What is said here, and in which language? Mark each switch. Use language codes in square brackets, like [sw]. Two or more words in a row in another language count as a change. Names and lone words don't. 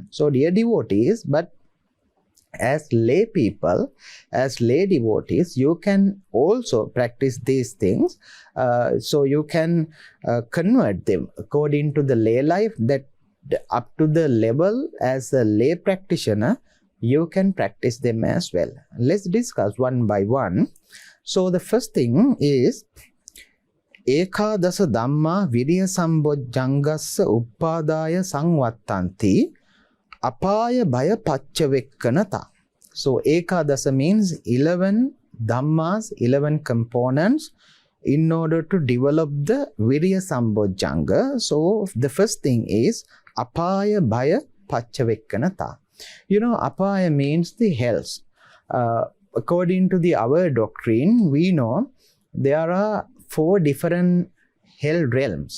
[en] So dear devotees, but as lay people, as lay devotees, you can also practice these things. So you can convert them according to the lay life, that up to the level as a lay practitioner, you can practice them as well. Let's discuss one by one. So the first thing is [pi] Ekadasa Dhamma Virya Sambojjhangassa Uppadaya Sangvattanti Apaya Bhaya Prathyaweksha. [en] So Ekadasa means 11 Dhammas, 11 components in order to develop the [pi] Virya Sambojjhanga. [en] So the first thing is [pi] Apaya Bhaya Prathyaweksha. [en] Apaya means the hells. According to our doctrine, we know there are 4 different hell realms.